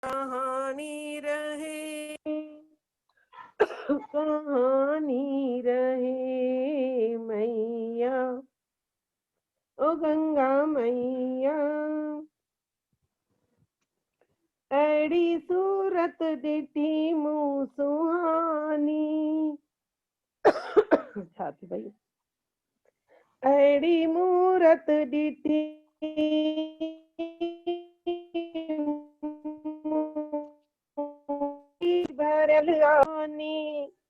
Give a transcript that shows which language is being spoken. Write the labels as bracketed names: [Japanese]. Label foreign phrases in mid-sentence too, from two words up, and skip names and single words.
[Hindi] कहानी रहे, कहानी रहे मैया, ओ गंगा मैया। [Sindhi] अड़ी सूरत ॾिठी मूं सुहानी, छा थी भई, अड़ी मूरत ॾिठी भरियल आनी,